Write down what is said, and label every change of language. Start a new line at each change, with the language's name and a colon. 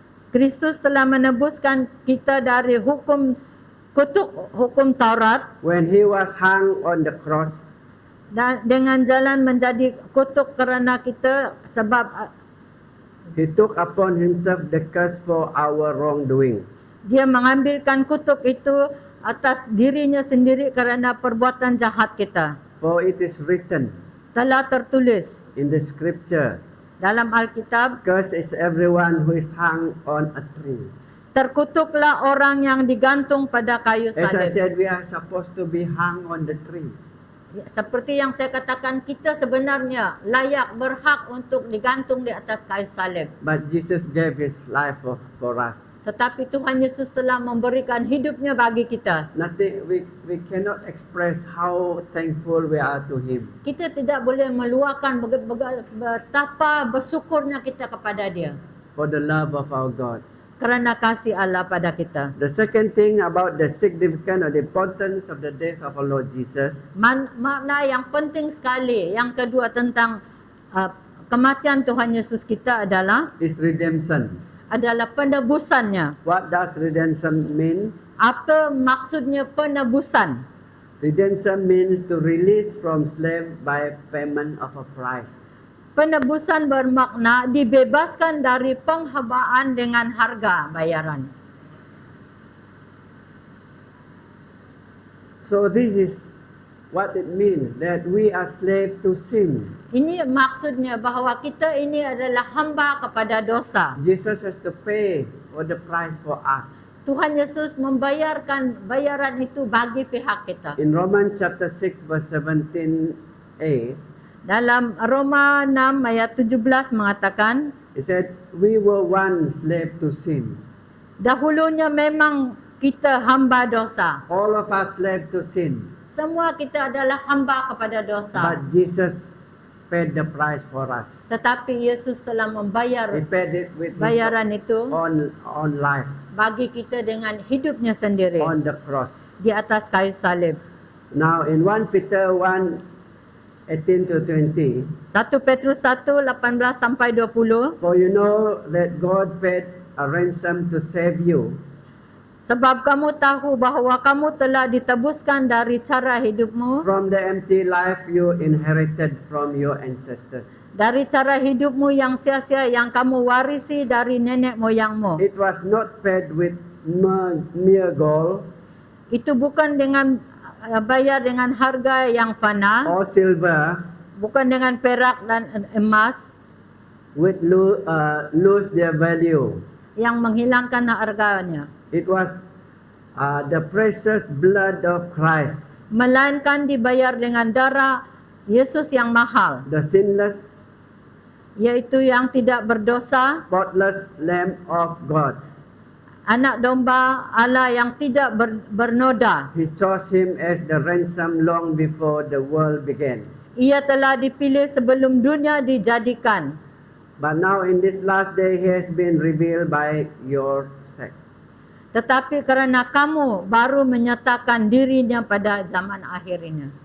Malay: Kristus telah menebuskan kita dari kutuk hukum Taurat
English: when he was hung on the cross.
Malay: dan dengan jalan menjadi kutuk kerana kita sebab
English: He took upon himself the curse for our wrongdoing.
Malay: dia mengambilkan kutuk itu atas dirinya sendiri kerana perbuatan jahat kita.
English: For it is written
Malay: Telah tertulis
English: in the scripture,
Malay: dalam Alkitab,
English: cursed is everyone who is hung on a tree.
Malay: terkutuklah orang yang digantung pada kayu
English: As I
Malay: salib.
English: said, we are supposed to be hung on the tree.
Malay: Seperti yang saya katakan, kita sebenarnya layak berhak untuk digantung di atas kayu salib.
English: But Jesus gave his life for us.
Malay: Tetapi Tuhan Yesus telah memberikan hidupnya bagi kita.
English: Nothing, we cannot express how thankful we are to him.
Malay: Kita tidak boleh meluahkan betapa bersyukurnya kita kepada dia.
English: For the love of our God.
Malay: Kerana kasih Allah pada kita.
English: The second thing about the significance or the importance of the death of our Lord Jesus
Malay: Makna yang penting sekali, yang kedua tentang kematian Tuhan Yesus kita adalah
English: is redemption.
Malay: penebusannya.
English: What does redemption mean?
Malay: Apa maksudnya penebusan?
English: Redemption means to release from slave by payment of a price.
Malay: Penebusan bermakna dibebaskan dari penghambaan dengan harga bayaran.
English: So this is what it means, that we are slave to sin.
Malay: Ini maksudnya bahawa kita ini adalah hamba kepada dosa.
English: Jesus has to pay for the price for us.
Malay: Tuhan Yesus membayarkan bayaran itu bagi pihak kita.
English: In Romans chapter 6 verse 17a,
Malay: Dalam Roma 6 ayat 17 mengatakan,
English: it said, we were once slave to sin.
Malay: dahulunya memang kita hamba dosa.
English: All of us slave to sin.
Malay: Semua kita adalah hamba kepada dosa.
English: But Jesus paid the price for us.
Malay: Tetapi Yesus telah
English: He
Malay: membayar
English: paid it with his
Malay: bayaran itu
English: own life
Malay: bagi kita dengan hidupnya sendiri
English: on the cross.
Malay: di atas kayu salib.
English: Now in 1 Peter 1:18 to 20,
Malay: 1 Petrus 1, 18 sampai 20.
English: for you know that God paid a ransom to save you
Malay: Sebab kamu tahu bahawa kamu telah ditebuskan dari cara hidupmu,
English: from the empty life you inherited from your ancestors.
Malay: dari cara hidupmu yang sia-sia yang kamu warisi dari nenek moyangmu.
English: It was not paid with mere gold
Malay: Itu bukan dengan bayar dengan harga yang fana,
English: or silver,
Malay: bukan dengan perak dan emas
English: which lose their value.
Malay: yang menghilangkan harganya.
English: It was the precious blood of Christ,
Malay: Melainkan dibayar dengan darah Yesus yang mahal,
English: the sinless
Malay: yaitu yang tidak berdosa,
English: spotless Lamb of God.
Malay: anak domba Allah yang tidak bernoda.
English: He chose him as the ransom long before the world began.
Malay: Ia telah dipilih sebelum dunia dijadikan.
English: But now in this last day he has been revealed by your sect.
Malay: Tetapi kerana kamu baru menyatakan dirinya pada zaman akhir ini.